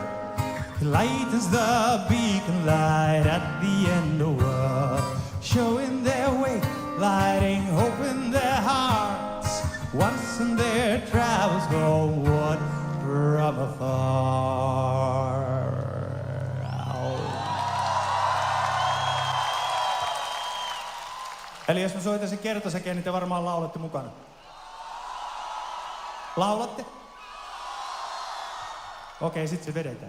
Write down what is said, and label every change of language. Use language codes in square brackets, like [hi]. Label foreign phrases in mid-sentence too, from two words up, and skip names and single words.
[en] He lightens the beacon light at the end of the world, showing their way, lighting hope in their hearts. Once in their travels homeward from afar. [fi] Eli jos mä soitan sen kertosäkeen, niin te varmaan laulatte mukana. Laulatte? Okei, sit se vedetään.